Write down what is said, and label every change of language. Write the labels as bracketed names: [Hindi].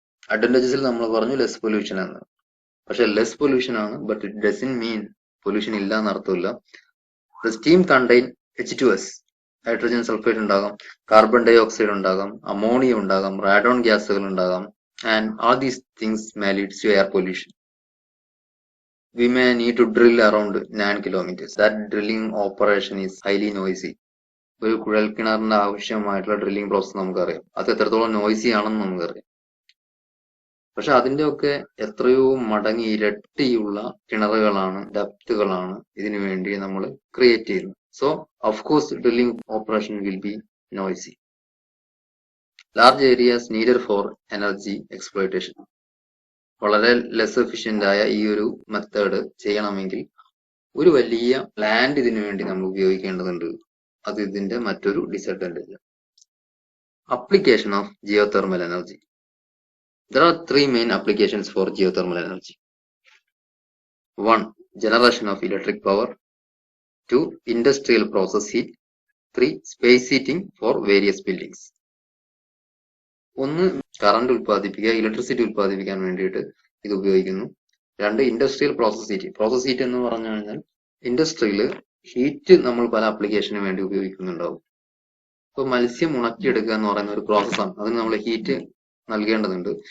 [Malayalam] അഡ്വാൻറ്റേജസിൽ നമ്മൾ പറഞ്ഞു less pollution എന്ന്. പക്ഷെ ലെസ് പൊല്യൂഷൻ ആണ്, [English] but it doesn't mean pollution [Malayalam] ഇല്ല എന്നർത്ഥമില്ല. [English] the steam contain [Malayalam] H2S, hydrogen sulphide ഉണ്ടാകാം, കാർബൺ ഡൈ ഓക്സൈഡ് ഉണ്ടാകാം, അമോണിയ ഉണ്ടാകാം, റാഡോൺ ഗ്യാസുകൾ ഉണ്ടാകാം. [English] And all these things may lead to air pollution. We may need to drill around 9 kilometers. That drilling operation is highly noisy. [Malayalam] ഒരു കുഴൽ കിണറിന്റെ ആവശ്യമായിട്ടുള്ള drilling process നമുക്കറിയാം. അത് എത്രത്തോളം നോയ്സി ആണെന്ന് നമുക്കറിയാം. പക്ഷെ അതിന്റെ ഒക്കെ എത്രയോ മടങ്ങി ഇരട്ടിയുള്ള കിണറുകളാണ്, ഡെപ്തുകളാണ് ഇതിനു വേണ്ടി നമ്മൾ ക്രിയേറ്റ് ചെയ്യുന്നത്. [English] So, of course, drilling operation will be noisy. Large areas needed for energy exploitation. [Malayalam] വളരെ ലെസ് എഫിഷ്യന്റ് ആയ ഈ ഒരു മെത്തേഡ് ചെയ്യണമെങ്കിൽ ഒരു വലിയ ലാൻഡ് ഇതിനു വേണ്ടി നമ്മൾ ഉപയോഗിക്കേണ്ടതുണ്ട്. അത് ഇതിന്റെ മറ്റൊരു disadvantage. [English] Application of geothermal energy. There are 3 main applications for geothermal energy. 1. generation of electric power. 2. Industrial process heat. 3. Space heating for various buildings. [Malayalam] ഒന്ന് കറണ്ട് ഉൽപ്പാദിപ്പിക്കുക, ഇലക്ട്രിസിറ്റി ഉൽപ്പാദിപ്പിക്കാൻ വേണ്ടിയിട്ട് ഇത് ഉപയോഗിക്കുന്നു. 2. Industrial process heat. Process heat എന്ന് പറഞ്ഞു കഴിഞ്ഞാൽ ഇൻഡസ്ട്രിയിൽ heat നമ്മൾ പല ആപ്ലിക്കേഷന് വേണ്ടി ഉപയോഗിക്കുന്നുണ്ടാവും. ഇപ്പൊ മത്സ്യം ഉണക്കിയെടുക്കുക എന്ന് പറയുന്ന ഒരു പ്രോസസ്സാണ്, അതിന് നമ്മൾ ഹീറ്റ് നൽകേണ്ടതുണ്ട്.